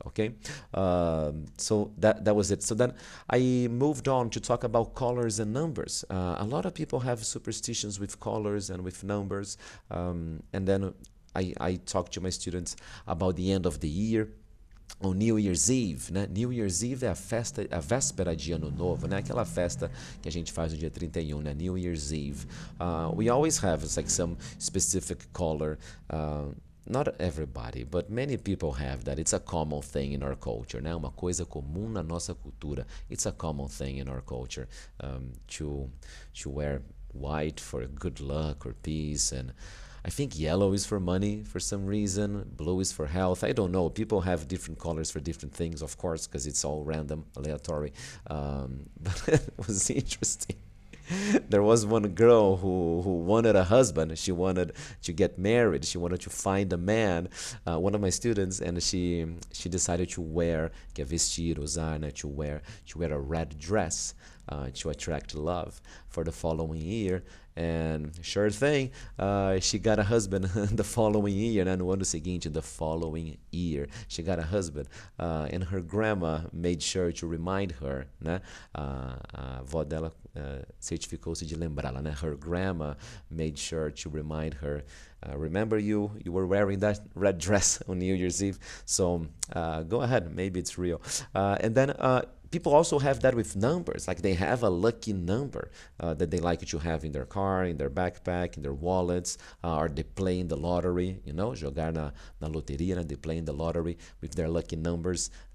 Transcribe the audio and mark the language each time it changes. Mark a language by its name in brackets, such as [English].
[English] Okay, so that was it. So then I moved on to talk about colors and numbers. A lot of people have superstitions with colors and with numbers, and then I talk to my students about the end of the year. On New Year's Eve, né? [Portuguese] New Year's Eve é a véspera de Ano Novo, né? Aquela festa que a gente faz no dia 31, né? [English] New Year's Eve. We always have like some specific color. Not everybody, but many people have that. It's a common thing in our culture, né? [Portuguese] Uma coisa comum na nossa cultura. [English] It's a common thing in our culture, to wear white for good luck or peace, and I think yellow is for money for some reason, blue is for health. I don't know. People have different colors for different things, of course, because it's all random, aleatory. But it was interesting. There was one girl who wanted a husband. She wanted to get married. She wanted to find a man, one of my students, and she decided to wear, [Portuguese] que é vestir, usar, [English] né, to wear a red dress to attract love for the following year. And sure thing, she got a husband the following year, né? [Portuguese] No ano seguinte, [English] the following year, she got a husband. And her grandma made sure to remind her, né? [Portuguese] A avó dela certificou-se de lembrá-la, né? [English] Her grandma made sure to remind her, remember you were wearing that red dress on New Year's Eve, so go ahead, maybe it's real. And then people also have that with numbers, like they have a lucky number that they like to have in their car, in their backpack, in their wallets, or they play in the lottery, you know, [Portuguese] jogar na loteria, [English] né? They play in the lottery with their lucky numbers.